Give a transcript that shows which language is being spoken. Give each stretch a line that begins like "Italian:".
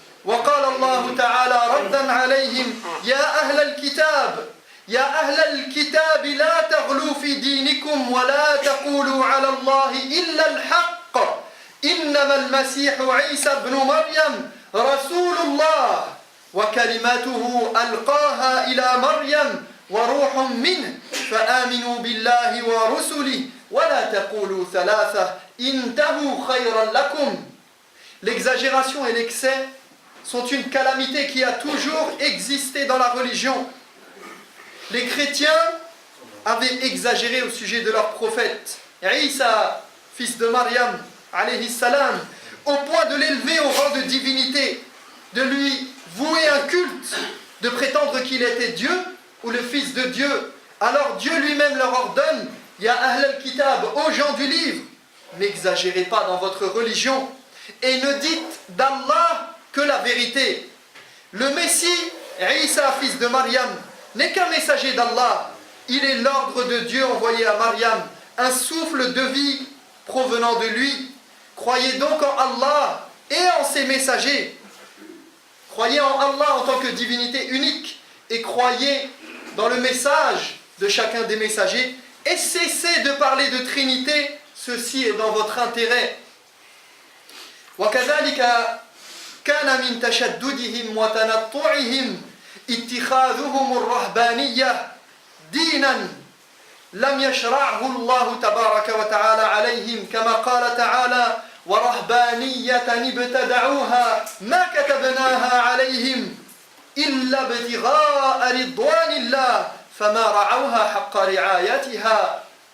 Arabic: وقال الله تعالى ردا عليهم: يا أهل الكتاب لا تغلوا في دينكم ولا تقولوا على الله إلا الحق إنما المسيح عيسى بن مريم رسول الله وكلماته ألقاها إلى مريم وروح منه فآمنوا بالله ورسله ولا تقولوا ثلاثة انتهوا خيرا لكم.
French: L'exagération et l'excès sont une calamité qui a toujours existé dans la religion. Les chrétiens avaient exagéré au sujet de leur prophète Isa, fils de Maryam alayhi salam, au point de l'élever au rang de divinité, de lui vouer un culte, de prétendre qu'il était Dieu ou le fils de Dieu. Alors Dieu lui-même leur ordonne:
Arabic: Ya Ahl al-Kitab,
French: aux gens du livre, n'exagérez pas dans votre religion et ne dites d'Allah que la vérité. Le Messie, Isa, fils de Maryam, n'est qu'un messager d'Allah. Il est l'ordre de Dieu envoyé à Maryam, un souffle de vie provenant de lui. Croyez donc en Allah et en ses messagers. Croyez en Allah en tant que divinité unique et croyez dans le message de chacun des messagers et cessez de parler de Trinité, ceci est dans votre intérêt.
Arabic: وكذلك كان من تشددهم وتنطعهم اتخاذهم الرهبانية دينا لم يشرعه الله تبارك وتعالى عليهم كما قال تعالى: ورهبانية ابتدعوها ما كتبناها عليهم إلا ابتغاء رضوان الله فما رعوها حق رعايتها.